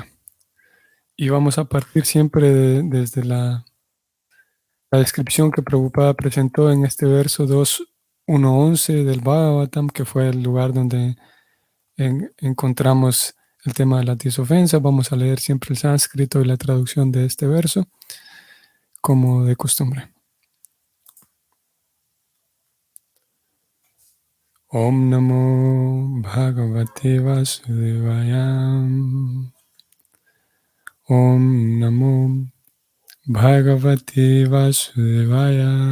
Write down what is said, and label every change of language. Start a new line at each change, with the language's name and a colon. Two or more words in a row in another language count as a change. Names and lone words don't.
Spanish: Y vamos a partir siempre desde la descripción que Prabhupada presentó en este verso 2.1.11 del Bhagavatam, que fue el lugar donde encontramos el tema de las 10 ofensas. Vamos a leer siempre el sánscrito y la traducción de este verso, como de costumbre.
Sanskrit: Om Namo Bhagavate Vasudevaya. Om Namo Bhagavate Vasudevaya.